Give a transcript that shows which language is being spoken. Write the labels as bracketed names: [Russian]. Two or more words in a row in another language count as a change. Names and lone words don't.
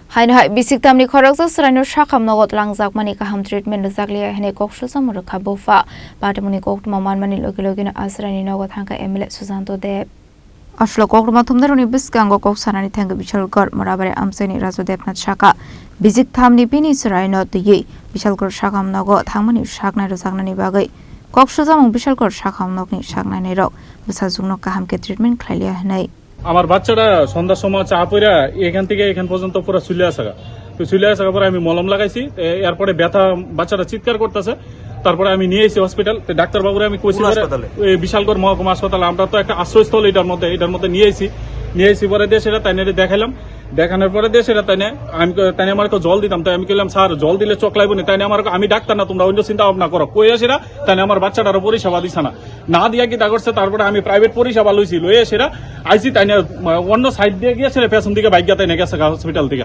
[Kok Borok] Hai bisik tamni khorok sa sraino shakham nogot langjak mani kaham treatment zaklia hene kokshul samur khabofa patamuni kok maman mani logina asrani nogot hangka emile Susanto de Ashlo kok mathumdaruni biskango kok sanani thanga bichalkar morabare amseni rajo depnath shaka bisik thamni pini sraino tiyi bichalkar shakham nogot thangmani shakna ro sagnani bagai kokshul samung bichalkar shakham nokni shaknani rok bisajungno kaham ke treatment khailia hanai [Bangla] আমার বাচ্চাটা সন্ধ্যার সময় চা পইরা এখান থেকে এখান পর্যন্ত পুরো চুলে আসা তো চুলে আসার পরে আমি মলম লাগাইছি এরপরে ব্যথা বাচ্চাটা চিৎকার করতেছে তারপরে আমি নিয়ে এসেছি হসপিটাল ডাক্তার বাবুরে আমি কইছি বিশালগড় মহকুমা হাসপাতাল আমরা তো একটা আশ্রয়স্থল এটার মধ্যে নিয়ে এসেছি পরে দিয়ে সেটা তাই দেখাইলাম দেখানোর পরে দিয়ে সেটা তাই আমার জল দিতাম তাই আমি কইলাম স্যার জল দিলে চকলাইব না তাই আমি ডাক্তার না তোমরা অন্য চিন্তা ভাবনা করো কইয়া সেটা তাই আমার বাচ্চাটারও পরিষেবা দিছে না দিয়া কি তা করছে তারপরে আমি প্রাইভেট পরিষেবা লইছি লইয়া সেটা আইসি তাই অন্য সাইড দিয়ে গিয়ে সেটা পেছন দিকে বাইক তাই গেছে হসপিটাল থেকে